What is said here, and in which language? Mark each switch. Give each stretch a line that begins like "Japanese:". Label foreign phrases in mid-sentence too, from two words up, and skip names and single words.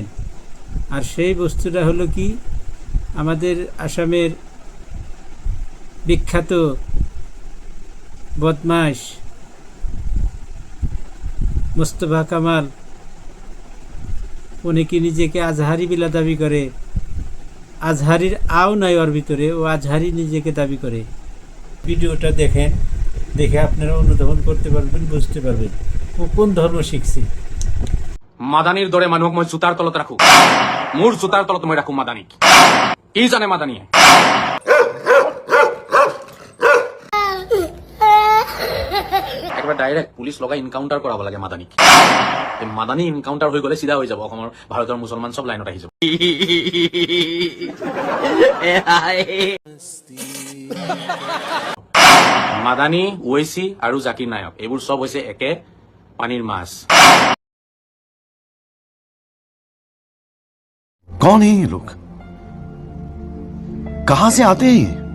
Bangla: আর সেই বস্তুটা হলো কি, আমাদের আসামের বিখ্যাত বদমাশ মোস্তফা কামাল, উনি কি নিজেকে আজহারি বিলা দাবি করে। আজহারির আও নাই ওর ভিতরে, ও আজহারি নিজেকে দাবি করে। ভিডিওটা দেখেন, দেখে আপনারা অনুধাবন করতে পারবেন, বুঝতে পারবেন ও কোন ধর্ম শিখছে।
Assamese: মাদানির দরে মানুহক মই জোতাৰ তলত ৰাখো, মোৰ জোতাৰ তলত মই ৰাখো মাদানিক। কি জানে মাদানিয়ে? একবাৰ ডাইৰেক্ট পুলিচ লগাই ইনকাউণ্টাৰ কৰাব লাগে মাদানিক। মাদানি ইনকাউণ্টাৰ হৈ গ'লে চিধা হৈ যাব, অসমৰ ভাৰতৰ মুছলমান চব লাইনত আহি যাব। মাদানি, ওৱেচি আৰু জাকিৰ নায়ক এইবোৰ চব হৈছে একে পানীৰ মাছ।
Hindi: कौन है ये लोग? कहां से आते हैं ये?